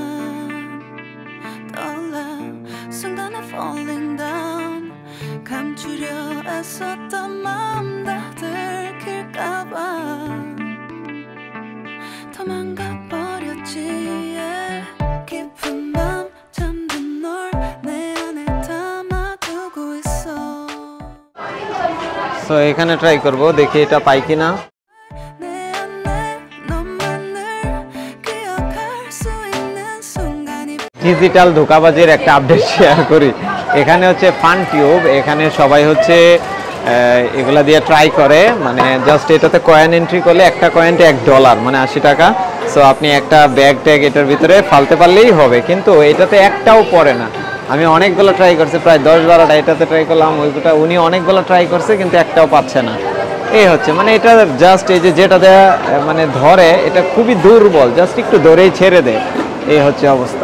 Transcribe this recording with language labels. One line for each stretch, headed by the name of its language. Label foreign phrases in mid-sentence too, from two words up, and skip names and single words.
English: falling down
Korean: 감추려 잊으려 애썼던 마음 다 들킬까봐 도망가 버렸지 깊은 밤 잠든 널 내 안에 담아두고 있어
Bangla: সো এখানে ট্রাই করব দেখি এটা পাই কিনা
Korean: 내 안에 너만을 기억할 수 있는 순간이
Bangla: ডিজিটাল ধোঁকাবাজির একটা
English: update share
Bangla: করি এখানে হচ্ছে ফান টিউব এখানে সবাই হচ্ছে এগুলা দিয়ে ট্রাই করে মানে জাস্ট এটাতে কয়েন এন্ট্রি করলে একটা কয়েনটা $1 মানে 80 টাকা সো আপনি একটা ব্যাগ ট্যাগ এটার ভিতরে ফালতে পারলেই হবে কিন্তু এটাতে একটাও পড়ে না আমি অনেকগুলো ট্রাই করছি প্রায় 10-12টা এটাতে ট্রাই করলাম ওইটা উনি অনেকগুলো ট্রাই করছে কিন্তু একটাও পাচ্ছে না এই হচ্ছে মানে এটা জাস্ট এই যে যেটা দেয়া মানে ধরে এটা খুবই দুর্বল জাস্ট একটু ধরেই ছেড়ে দেয় এই হচ্ছে অবস্থা